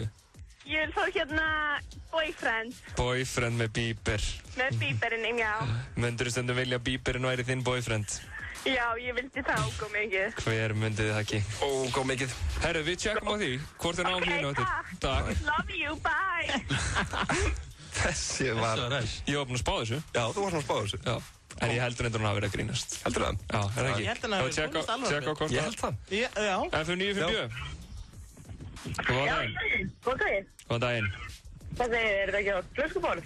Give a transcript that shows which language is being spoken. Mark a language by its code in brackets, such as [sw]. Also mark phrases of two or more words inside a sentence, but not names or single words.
[is] Ég vil fá hérna Boyfriend. Boyfriend með Bieber. Með Bieberinn, já. Möndur stundum vilja Bieberinn væri þinn boyfriend? Já, ég vildi það ógóð mikið. Hver myndi það ekki? Ógóð mikið. Herru, við tjekkum á því. Hvort náum pínu eftir. Takk. [en] Love you, bye. [is] Þessi var... Ég var búinn að spá þessu. Já, þú varst að spá þessu. Já. En ég heldur endur hún hafi verið að grínast. Heldur það? Já, er það ekki? Ég held hann að hafi komist alveg. Tjekka á hvort Ég held það. Já. FM 957. Góðan daginn. Góðan daginn. Góðan daginn. Hvað segir, er þetta ekki á flöskuborð?